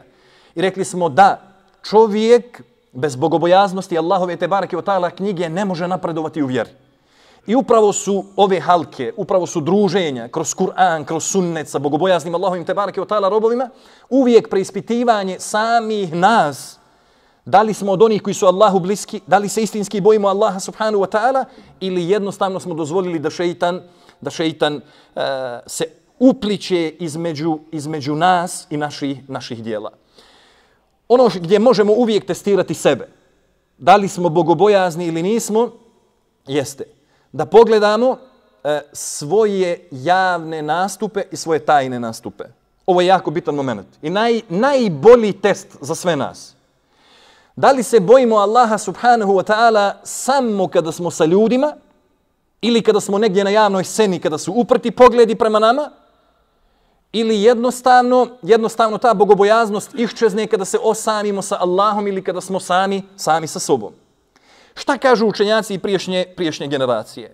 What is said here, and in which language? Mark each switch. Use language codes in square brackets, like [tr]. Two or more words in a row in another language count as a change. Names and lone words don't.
[bs] I rekli smo da čovjek bez bogobojaznosti Allahove [ar] تبارك وتعالى [bs] knjige ne može napredovati u vjeri. I upravo su ove halke, upravo su druženja kroz Kur'an, kroz sunnet sa bogobojaznim Allahovim [ar] تبارك وتعالى [bs] robovima, uvijek preispitivanje samih nas. Da li smo od onih koji su Allahu bliski, da li se istinski bojimo Allaha [ar] سبحانه وتعالى, [bs] ili jednostavno smo dozvolili da šeitan se upliće između nas i naših dijela. Ono gdje možemo uvijek testirati sebe, da li smo bogobojazni ili nismo, jeste da pogledamo svoje javne nastupe i svoje tajne nastupe. Ovo je jako bitan moment i najbolji test za sve nas. Da li se bojimo Allaha [ar] سبحانه وتعالى [bs] samo kada smo sa ljudima ili kada smo negdje na javnoj sceni, kada su uprti pogledi prema nama, ili jednostavno ta bogobojaznost iščezne kada se osamimo sa Allahom ili kada smo sami sa sobom. Šta kažu učenjaci i priješnje generacije?